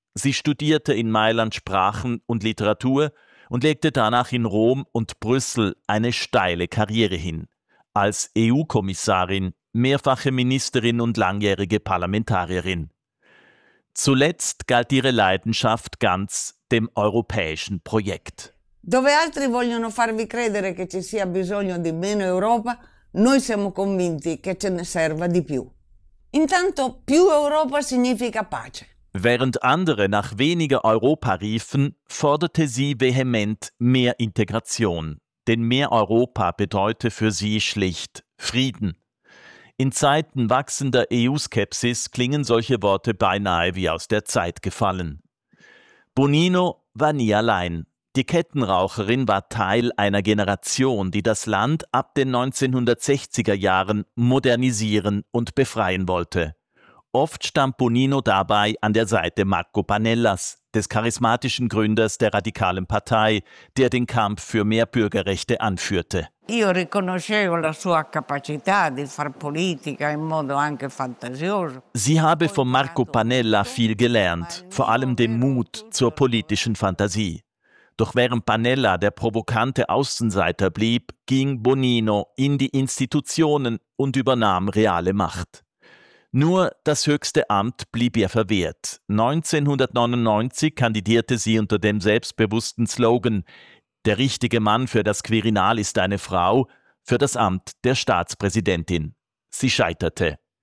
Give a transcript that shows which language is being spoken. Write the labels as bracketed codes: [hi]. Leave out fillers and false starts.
[de] Sie studierte in Mailand Sprachen und Literatur und legte danach in Rom und Brüssel eine steile Karriere hin. Als EU-Kommissarin, mehrfache Ministerin und langjährige Parlamentarierin. Zuletzt galt ihre Leidenschaft ganz dem europäischen Projekt. [it] Dove altri vogliono farvi credere che ci sia bisogno di meno Europa, noi siamo convinti che ce ne serva di più. Intanto più Europa significa pace. [de] Während andere nach weniger Europa riefen, forderte sie vehement mehr Integration. Denn mehr Europa bedeutete für sie schlicht Frieden. In Zeiten wachsender EU-Skepsis klingen solche Worte beinahe wie aus der Zeit gefallen. Bonino war nie allein. Die Kettenraucherin war Teil einer Generation, die das Land ab den 1960er Jahren modernisieren und befreien wollte. Oft stand Bonino dabei an der Seite Marco Panellas, des charismatischen Gründers der radikalen Partei, der den Kampf für mehr Bürgerrechte anführte. [it] Io riconoscevo la sua capacità di far politica in modo anche fantasioso. [de] Sie habe von Marco Panella viel gelernt, vor allem den Mut zur politischen Fantasie. Doch während Panella der provokante Außenseiter blieb, ging Bonino in die Institutionen und übernahm reale Macht. Nur das höchste Amt blieb ihr verwehrt. 1999 kandidierte sie unter dem selbstbewussten Slogan »Der richtige Mann für das Quirinal ist eine Frau« für das Amt der Staatspräsidentin. Sie scheiterte.